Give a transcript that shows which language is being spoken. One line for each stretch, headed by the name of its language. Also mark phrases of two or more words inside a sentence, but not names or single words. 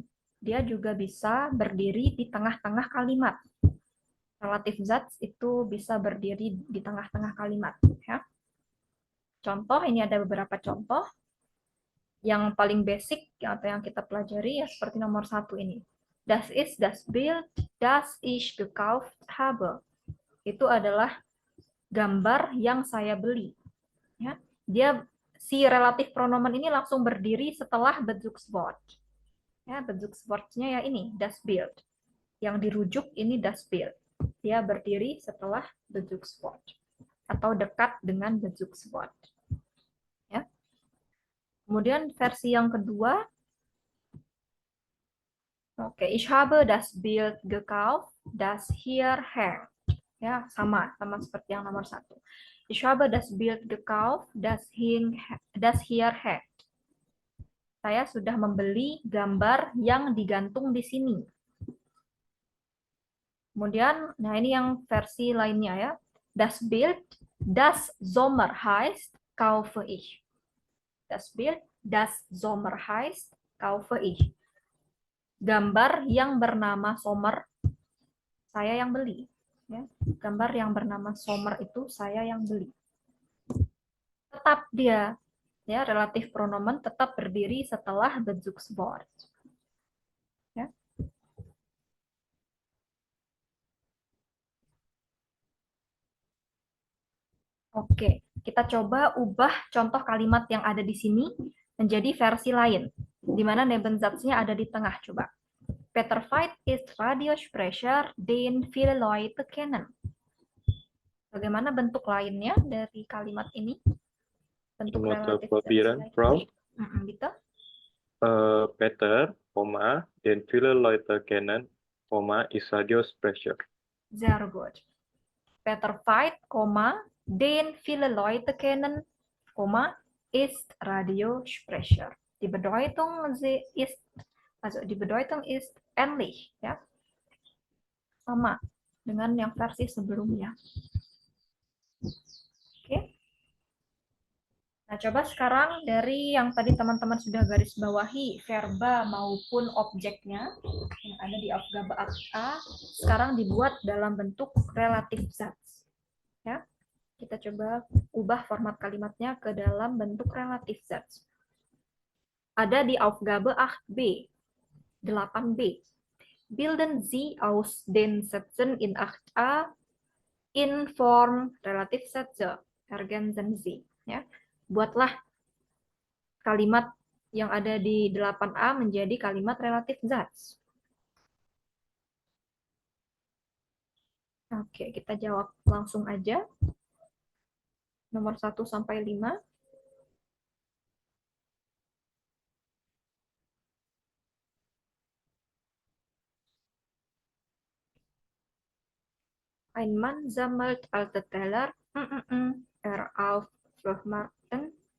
Indonesian: Dia juga bisa berdiri di tengah-tengah kalimat. Relatif Satz itu bisa berdiri di tengah-tengah kalimat. Ya. Contoh, ini ada beberapa contoh. Yang paling basic atau yang kita pelajari ya seperti nomor 1 ini.
German: Das ist das Bild, das ich gekauft habe.
Indonesian: Itu adalah gambar yang saya beli. Ya. Si relatif pronomen ini langsung berdiri setelah Bezugswort. Ya, Bezugswortnya ya ini,
German: das Bild.
Indonesian: Yang dirujuk ini
German: das Bild.
Indonesian: Dia berdiri setelah Bezugswort atau dekat dengan Bezugswort. Ya. Kemudian versi yang kedua, oke,
German: ich habe das Bild gekauft, das hier hängt.
Indonesian: Ya, sama seperti yang nomor 1.
German: Ich habe das Bild gekauft, das hier hängt.
Indonesian: Saya sudah membeli gambar yang digantung di sini. Kemudian, nah ini yang versi lainnya ya.
German: Das Bild, das Sommer heißt, kaufe ich. Das Bild, das Sommer heißt, kaufe ich.
Indonesian: Gambar yang bernama Sommer, saya yang beli. Ya. Gambar yang bernama Sommer itu saya yang beli. Tetap dia, ya, relatif pronomen tetap berdiri setelah Bezugswort. Ya. Oke, kita coba ubah contoh kalimat yang ada di sini menjadi versi lain, di mana Nebensatznya ada di tengah. Coba.
German: Peter Veit ist Radiosprecher, den viele Leute kennen.
Indonesian: Bagaimana bentuk lainnya dari kalimat ini? Bentuk relatif Frau.
German: Bitte? Peter, den viele Leute kennen, ist Radiosprecher. Sehr gut. Peter Veit, den viele Leute kennen, ist Radiosprecher. Die Bedeutung ist ähnlich,
Indonesian: ya. Sama dengan yang versi sebelumnya. Oke. Nah, coba sekarang dari yang tadi teman-teman sudah garis bawahi verba maupun objeknya yang ada di Aufgabe A, sekarang dibuat dalam bentuk relatif Satz. Ya. Kita coba ubah format kalimatnya ke dalam bentuk relatif Satz. Ada di Aufgabe 8b. 8b.
German: Bilden Sie aus den Sätzen in 8a in Form Relativsätze. Ergänzen Sie.
Indonesian: Ya. Buatlah kalimat yang ada di 8A menjadi kalimat relatif Satz. Oke, kita jawab langsung aja. Nomor 1 sampai 5.
German: Ein Mann sammelt alte Teller. Auf Flohmarkten.